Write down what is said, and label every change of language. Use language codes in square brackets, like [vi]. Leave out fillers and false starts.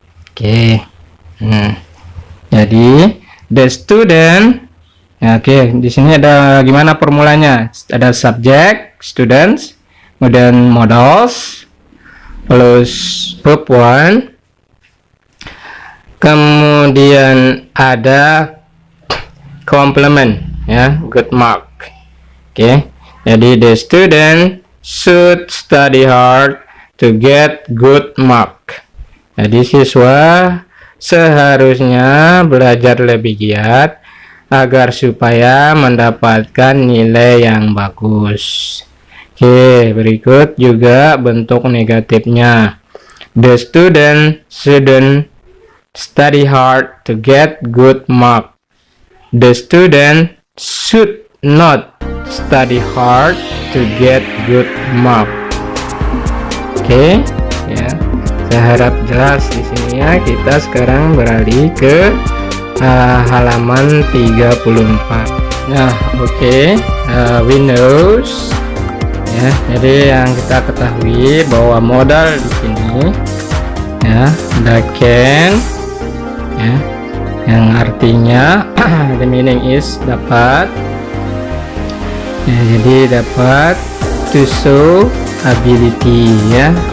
[id] Oke, jadi the student ya, oke, di sini ada gimana formulanya, ada subject students, kemudian modals plus verb 1, kemudian ada complement ya, [en] good mark. [id] Oke, jadi [en] the student should study hard to get good mark. [id] Jadi siswa seharusnya belajar lebih giat agar supaya mendapatkan nilai yang bagus. Oke, berikut juga bentuk negatifnya. [en] The student shouldn't study hard to get good mark. The student should not study hard to get good mark. [id] Oke, ya. Saya harap jelas di sini ya. Kita sekarang beralih ke halaman 34. Nah, oke, [en] we knows ya. [id] Jadi yang kita ketahui bahwa modal di sini ya, the can ya, yang artinya [en] the meaning is [id] dapat ya, jadi dapat [en] to show ability [id] ya.